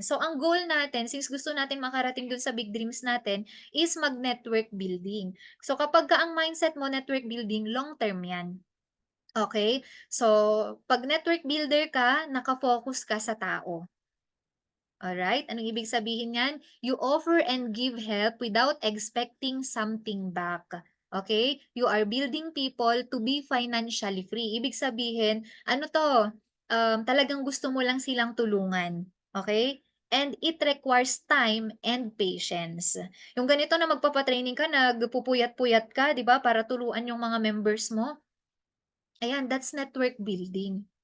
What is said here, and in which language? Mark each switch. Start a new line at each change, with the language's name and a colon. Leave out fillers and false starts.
Filipino: So ang goal natin, since gusto natin makarating dun sa big dreams natin, is mag-network building. So kapag ka ang mindset mo network building, long term yan. Okay? So, 'pag network builder ka, naka-focus ka sa tao. Alright? Anong ibig sabihin niyan?
English: You offer and give help without expecting something back. Okay? You are building people to be financially free.
Filipino: Ibig sabihin, ano to? Talagang gusto mo lang silang tulungan.
English: Okay? And it requires time and patience.
Filipino: Yung ganito na magpapatraining ka, nagpupuyat-puyat ka, di ba? Para tuluan yung mga members mo.
English: Ayan, that's network building.